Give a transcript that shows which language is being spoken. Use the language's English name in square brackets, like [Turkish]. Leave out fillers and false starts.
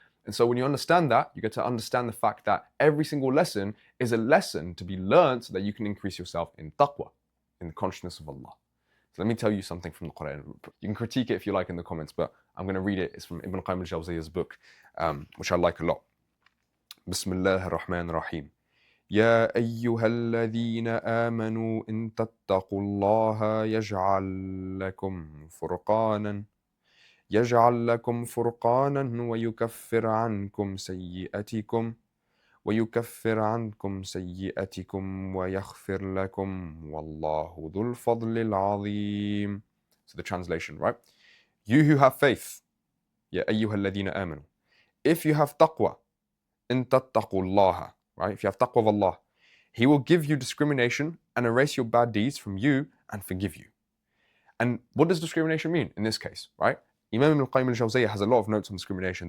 [English] And so when you understand that, you get to understand the fact that every single lesson is a lesson to be learned so that you can increase yourself in taqwa, in the consciousness of Allah. So let me tell you something from the Quran. You can critique it if you like in the comments, but I'm going to read it. It's from Ibn Qayyim al-Jawziyah's book, which I like a lot. [Arabic] Bismillah ar-Rahman ar-Rahim. يا أيها الذين آمنوا إن تتقوا الله يجعل لكم فرقانا ويكفر عنكم سيئاتكم ويغفر لكم والله ذو الفضل العظيم. [English] So the translation, right? You who have faith, [Arabic] يا أيها الذين آمنوا. [English] If you have taqwa, [Arabic] إن تتقوا الله, [English] right? If you have taqwa of Allah, He will give you discrimination and erase your bad deeds from you and forgive you. And what does discrimination mean in this case, right? Imam Ibn Qayyim al-Jawziyah has a lot of notes on discrimination.